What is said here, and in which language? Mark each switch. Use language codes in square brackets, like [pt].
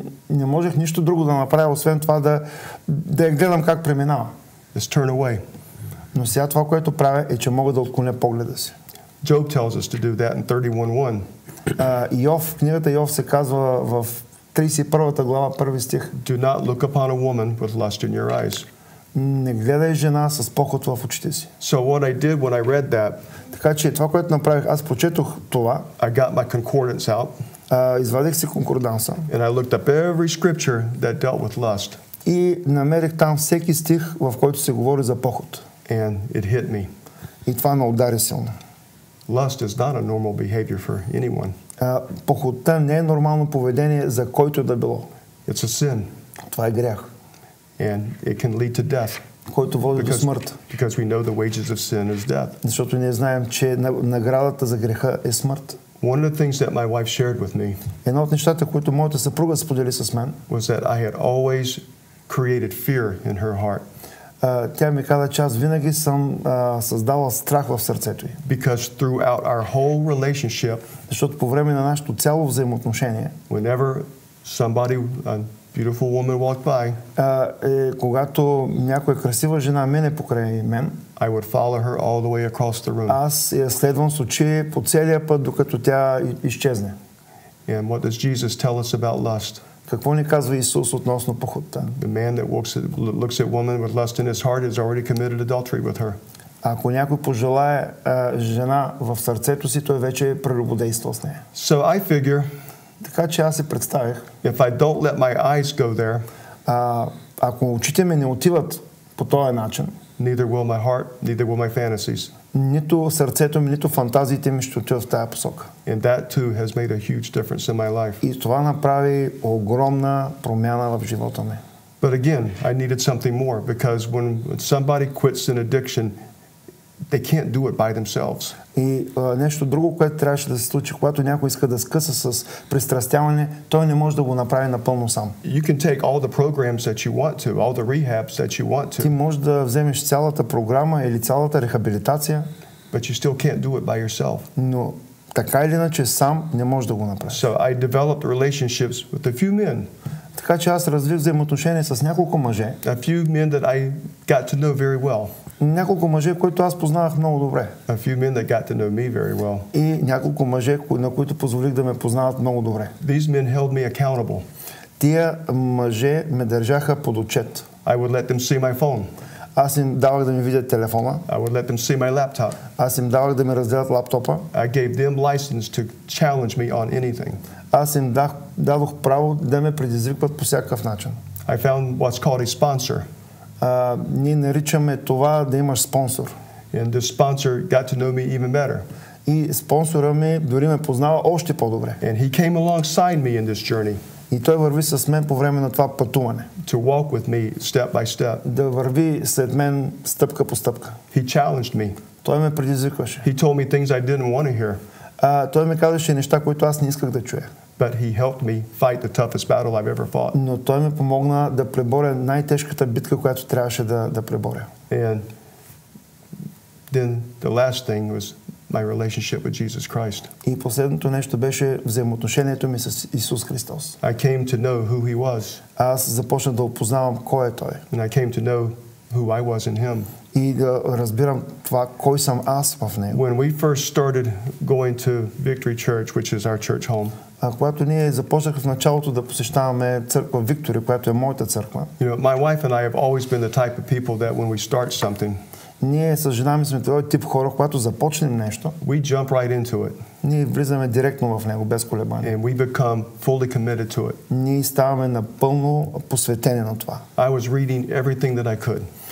[bg] не можех нищо друго да направя, освен това да я гледам как преминава. [en] is turn away. [bg] Но сега това, което правя, е, че мога да отклоня погледа си. [en] Job tells us to do that in 31:1. [bg] В книгата Йов се казва в 31 глава, 1 стих. [en] Do not look upon a woman with lust in your eyes. [bg] Не гледай жена с похот в очите си. [en] So what I did when I read that, [bg] така че това, което направих, аз прочетох това. [en] I got my concordance out. [bg] Извадих си конкорданса. [en] And I looked up every scripture that dealt with lust. [bg] И намерих там всеки стих, в който се говори за похот. [en] And it hit me. [bg] И това ме удари силно. [en] Lust is not a normal behavior for anyone. [bg] Похотта не е нормално поведение за който да било. [en] It's a sin. [bg] Това е грях. [en] And it can lead to death. [bg] Който води до смърт. [en] Because we know the wages of sin is death. [bg] Защото ние знаем, че наградата за греха е смърт. [en] One of the things that my wife shared with me, [bg] едно от нещата, които моята съпруга сподели с мен, [en] was that I had always created fear in her heart. [bg] Тя ми каза, че аз винаги съм създавал страх в сърцето й. [en] Because throughout our whole relationship, [bg] защото по време на нашето цяло взаимоотношение, [en] whenever somebody, beautiful woman walked by, [bg] когато някоя красива жена мине покрай мен, [en] I would follow her all the way across the room. [bg] аз я следвам с очи по целия път, докато тя изчезне. [en] And what does Jesus tell us about lust? [bg] Какво ни казва Исус относно похотта? [en] The man that looks at woman with lust in his heart has already committed adultery with her. [bg] Ако някой пожелае жена в сърцето си, той вече е прелюбодействал с нея. [en] So I figure, [bg] така че аз се представих, [en] if I don't let my eyes go there, [bg] ако очите ми не отиват по този начин, [en] neither will my heart, neither will my fantasies. [bg] Нито сърцето ми, нито фантазиите ми ще отиват в тази посока. [en] And that too has made a huge difference in my life. [bg] И това направи огромна промяна в живота ми. [en] But again, I needed something more because when somebody quits an addiction, they can't do it by themselves. [bg] И нещо друго, което трябваше да се случи, когато някой иска да скъса с пристрастяване, той не може да го направи напълно сам. [en] You can take all the programs that you want to, all the rehabs that you want to. [bg] Ти можеш да вземеш цялата програма или цялата рехабилитация, [en] but you still can't do it by yourself. [bg] Но така или иначе сам не можеш да го направиш. [en] So I developed relationships with a few men. [bg] Така че аз развих взаимоотношения с няколко мъже. [en] A few men that I got to know very well. [bg] Няколко мъже, които аз познавах много добре. [en] A few men that got to know me very well. [bg] И няколко мъже, на които позволих да ме познават много добре. [en] These men held me accountable. [bg] Тия мъже ме държаха под отчет. [en] I would let them see my phone. [bg] Аз им давах да ми видят телефона. [en] I would let them see my laptop. [bg] Аз им давах да ми разделят лаптопа. [en] I gave them license to challenge me on anything. [bg] Аз им дадох право да ме предизвикват по всякакъв начин. [en] I found what's called a sponsor. [bg] Ние наричаме това да имаш спонсор. [en] And the sponsor got to know me even better. [bg] И спонсора ми дори ме познава още по-добре. [en] And he came alongside me in this journey. [bg] И той върви с мен по време на това пътуване. [en] To walk with me step by step. [bg] Да върви след мен стъпка по стъпка. [en] He challenged me. [bg] Той ме предизвикваше. [en] He told me things I didn't want to hear. [bg] Той ми казваше неща, които аз не исках да чуя. [en] But he helped me fight the toughest battle I've ever fought. [bg] Но той ми помогна да преборя най-тежката битка, която трябваше да преборя. [en] And then the last thing was my relationship with Jesus Christ. [bg] И последното нещо беше взаимоотношението ми с Исус Христос. [en] I came to know who he was. [bg] Аз започнах да опознавам кой е той. [en] And I came to know who I was in him. [bg] И да разбирам това кой съм аз в него. [en] When we first started going to Victory Church, which is our church home. [bg] Когато ние започнахме в началото да посещаваме църква Виктория, която е моята църква. [en] You know, my wife and I have always been the type of people that when we start something, [bg] ние с жена ми сме този тип хора, когато започнем нещо, [en] we jump right into it. [bg] Ние влизаме директно в него, без колебание. [en] And we become fully committed to it. [bg] Ние ставаме напълно посветени на това. [en] I was reading everything that I could.